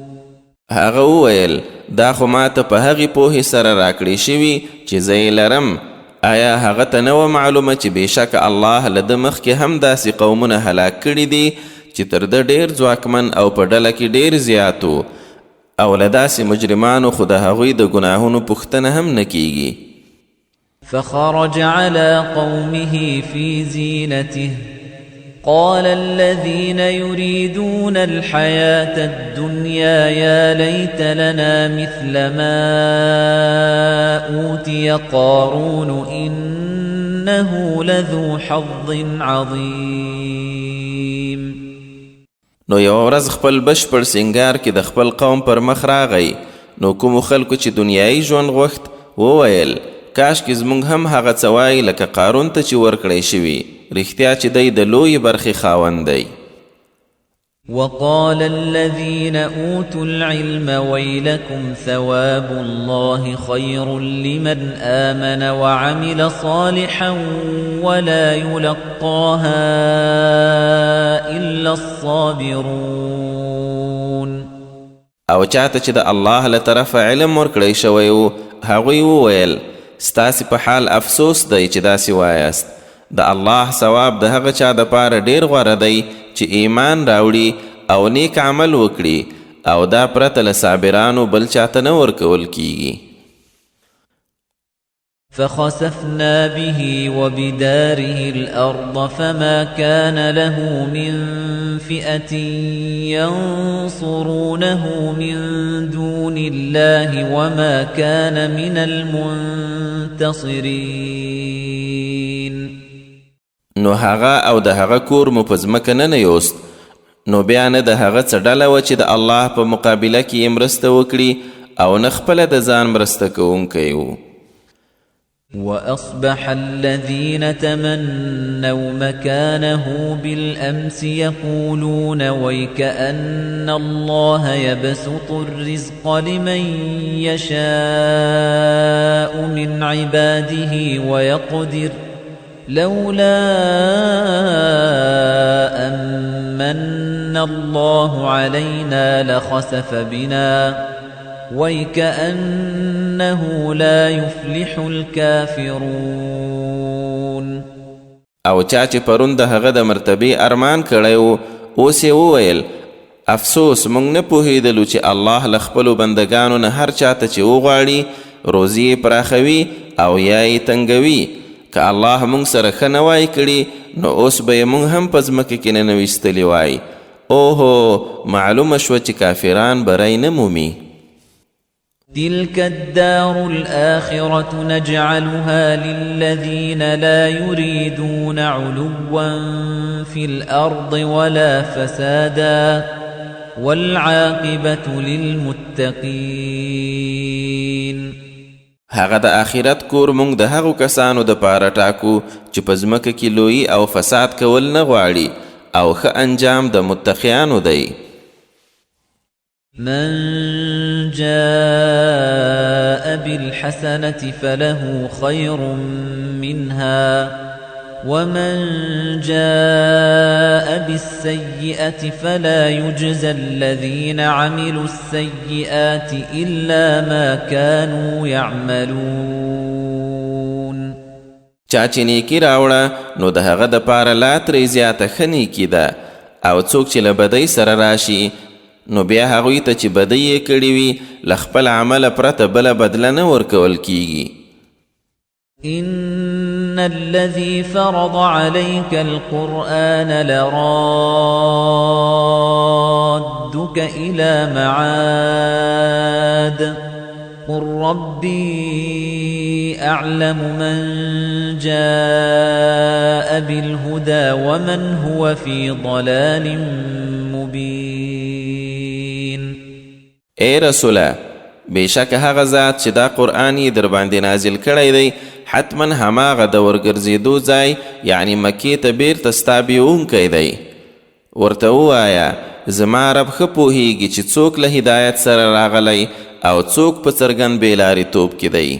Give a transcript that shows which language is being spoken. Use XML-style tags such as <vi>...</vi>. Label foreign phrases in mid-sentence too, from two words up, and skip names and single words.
<ps>هغه وویل دا خو ماته په هغې پوهې سره راکړې شوي چې زه یې لرم. آیا هغه ته نه وه معلومه چې بېشکه الله له ده مخکې هم داسې قومونه هلاک کړي دي چې تر ده ډېر ځواکمن او په ډله کې ډېر زیات و او له داسې مجرمانو خو د هغوی د ګناهونو پوښتنه هم نه کیږي.</ps> <ar>فخرج على قومه في زينته قال الذين يريدون الحياة الدنيا يا ليت لنا مثل ما أوتي قارون إنه لذو حظ عظيم.</ar> <ps>نو یو ورځ خپل بشپړ سنگار کې د خپل قوم پر مخ راغی، نو کومو خلکو چې دنیایي ژوند غوښت وویل کاش کې زموږ هم هغه څه وایي لکه قارون ته چې ورکړی شوي، رښتیا چې دی د لویې برخې خاوند دی.</ps> <ar>وقال الذين أوتوا العلم ويلكم ثواب الله خير لمن آمن وعمل صالحا ولا يلقاها إلا الصابرون.</ar> <ps>او چاته چې د الله له طرفه علم ورکړی شوی و هغوی وویل ستاسې په حال افسوس دی چې داسې وایاست د الله ثواب د هغه چا دپاره ډیر غوره دی چې ایمان راوړي او نیک عمل وکړي او دا پرته له صابرانو بل چاته نه ورکول کیږي.</ps> <ar>فخسفنا به وبداره الأرض فما كان له من فئة ينصرونه من دون الله وما كان من المنتصرين.</ar> <ps>نو هغه او د هغه کور مو په ځمکه ننیوست، نو بیا نه د هغه څه ډله وه چې د الله په مقابله کې یې مرسته وکړي او نه خپله د ځان مرسته کوونکی و.</ps> <ar>وأصبح الذين تمنوا مكانه بالأمس يقولون ويكأن الله يبسط الرزق لمن يشاء من عباده ويقدر لولا أمن الله علينا لخسف بنا وَيْكَأَنَّهُ لَا يُفْلِحُ الْكَافِرُونَ.</ar> <ps>او چا چې پرون د هغه د مرتبې ارمان کړی و اوس یې وویل افسوس موږ نه پوهېدلو چې الله له خپلو بندګانو نه هر چاته چې وغواړي روزي یې پراخوي او یا یې تنګوي. که الله موږ سره ښه نه وای کړي نو اوس به یې موږ هم په ځمکه کې ننویستلي وای. اوهو معلومه شوه چې کافران بری نه مومي.</ps> <ar>تلك الدار الآخرة نجعلها للذين لا يريدون علوا في الأرض ولا فسادا والعاقبة للمتقين.</ar> <ps>هغه د آخرت کور مونږ د هغو کسانو د پاره ټاکو چې په ځمکه کې لویي او فساد کول نه غواړي او ښه انجام د متقیانو دی.</ps> <ar>من جاء بالحسنة فله خير منها ومن جاء بالسيئة فلا يجزى الذين عملوا السيئات إلا ما كانوا يعملون.</ar> <ps>چا چې نیکي راوړه نو د هغه د پاره لا ترې زیاته ښه نیکي ده او څوک چې له بدۍ سره راشي نو بیا هغوی ته چې بدۍ یې کړي وي له خپل عمله پرته بله بدله نه ورکول کیږي.</ps> <ar>إن الذي فرض عليك القرآن لرادك إلى معاد قل ربي أعلم من جاء بالهدى ومن هو في ضلال مبين.</ar> <ps>اے رسوله بېشکه هغه ذات چې دا قرآن یې در باندې نازل کړی دی حتما هماغه د ورګرځېدو ځای یعنی مکې ته بیرته ستا بیونکی دی. ورته ووایه زما رب ښه پوهیږي چې څوک له هدایت سره راغلی او څوک په څرګند بېلارېتوب کې دی.</ps>